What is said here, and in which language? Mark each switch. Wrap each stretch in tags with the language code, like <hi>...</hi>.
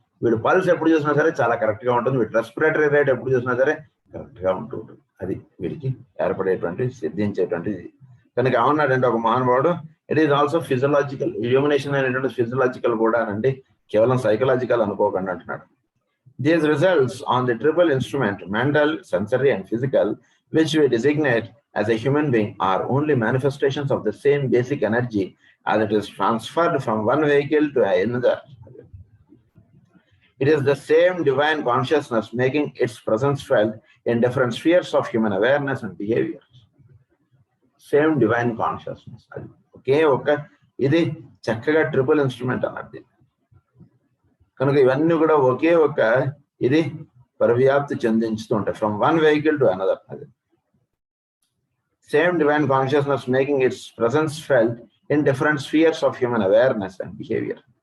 <te>వీడి పల్స్ ఎప్పుడు చూసినా సరే చాలా కరెక్ట్ గా ఉంటుంది. వీడి రెస్పిరేటరీ రేట్ ఎప్పుడు చూసినా సరే కరెక్ట్ గా ఉంటూ ఉంటుంది. అది వీడికి ఏర్పడేటువంటి సిద్ధించేటువంటిది. కనుక ఏమన్నాడంటే ఒక మహానుభావుడు,</te> <en>It is also physiological.</en> <te>Illumination అనేటువంటి ఫిజియలాజికల్ కూడా అండి, కేవలం సైకలాజికల్ అనుకోకండి అంటున్నాడు.</te> <en>These results on the triple instrument, mental, sensory, and physical, which we designate as a human being, are only manifestations of the same basic energy as it is transferred from one vehicle to another. It is the same divine consciousness making its presence felt in different spheres of human awareness and behavior. Same divine consciousness. Okay, okay.</en> <te>ఇది చక్కగా triple instrument అన్నది. కనుక ఇవన్నీ కూడా ఒకే ఒక ఇది పరివ్యాప్తి చెందించుతూ ఉంటాయి,</te> <en>From one vehicle to another. అది same divine consciousness making its presence felt in different spheres of human awareness and behaviour.</en>